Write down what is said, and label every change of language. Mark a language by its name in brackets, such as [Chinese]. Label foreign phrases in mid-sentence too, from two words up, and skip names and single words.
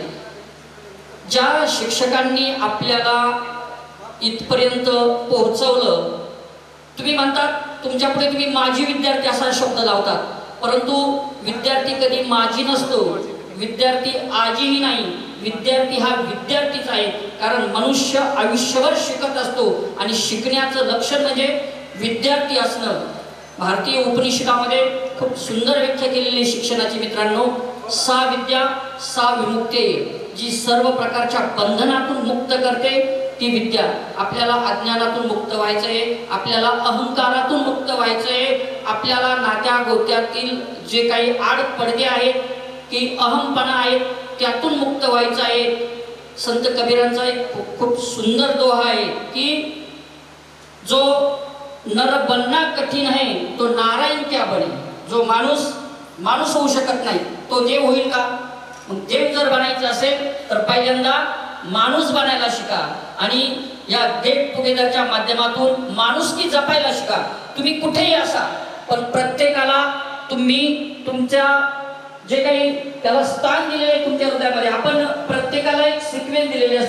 [Marathi] ज्या शिक्षकांनी आपल्याला इथपर्यंत पोहोचवलं, तुम्ही म्हणतात तुमच्यापुढे तुम्ही माजी विद्यार्थी असा शब्द लावतात, परंतु विद्यार्थी कधी माजी नसतो, विद्यार्थी आजीही नाही. विद्यार्थी हा विद्यार्थीच आहे, कारण मनुष्य आयुष्यभर शिकत असतो आणि शिकण्याचं लक्षण म्हणजे विद्यार्थी असणं. भारतीय उपनिषदामध्ये खूप सुंदर व्याख्या केलेली शिक्षणाची मित्रांनो, [Sanskrit] सा विद्या सा विमुक्ती, [Marathi] जी सर्व प्रकारच्या बंधनातून मुक्त करते ती विद्या. आपल्याला अज्ञानातून मुक्त व्हायचं आहे, आपल्याला अहंकारातून मुक्त व्हायचं आहे, आपल्याला नात्या गोत्यातील जे काही आड पडदे आहेत की अहमपणा आहे त्यातून मुक्त व्हायचं आहे. संत कबीरांचा एक खूप सुंदर दोहा आहे की [Hindi] जो नर बनना [Marathi] कठीण आहे [Hindi] तो नारायण क्या बने. [Marathi] जो माणूस होऊ शकत नाही तो देव होईल का. मग देव जर बनायचं असेल तर पहिल्यांदा माणूस बनायला शिका आणि या [English] get togetherच्या [Marathi] माध्यमातून माणुसकी जपायला शिका. तुम्ही कुठेही असा, पण प्रत्येकाला तुम्ही तुमच्या जे काही त्याला स्थान दिलेले आहे तुमच्या हृदयामध्ये, आपण प्रत्येकाला एक सिक्वेन्स दिलेली असते.